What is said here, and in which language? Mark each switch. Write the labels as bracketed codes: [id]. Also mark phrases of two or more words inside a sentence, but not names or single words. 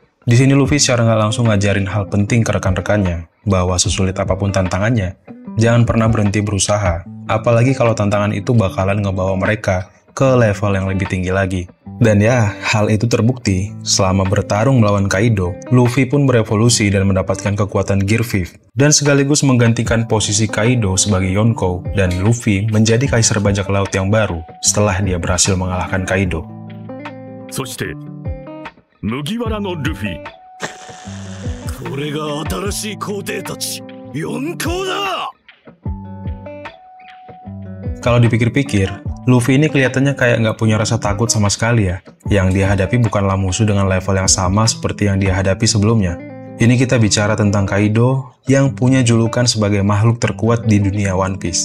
[id] Di sini Luffy secara nggak langsung ngajarin hal penting ke rekan-rekannya, bahwa sesulit apapun tantangannya, jangan pernah berhenti berusaha, apalagi kalau tantangan itu bakalan ngebawa mereka ke level yang lebih tinggi lagi. Dan ya, hal itu terbukti. Selama bertarung melawan Kaido, Luffy pun berevolusi dan mendapatkan kekuatan Gear 5, dan sekaligus menggantikan posisi Kaido sebagai Yonkou, dan Luffy menjadi kaisar bajak laut yang baru setelah dia berhasil mengalahkan Kaido. [ja] そして麦わらのルフィ。これが新しい皇帝たち、四皇だ。 [id] Kalau dipikir-pikir, Luffy ini kelihatannya kayak nggak punya rasa takut sama sekali ya. Yang dia hadapi bukanlah musuh dengan level yang sama seperti yang dia hadapi sebelumnya. Ini kita bicara tentang Kaido yang punya julukan sebagai makhluk terkuat di dunia One Piece.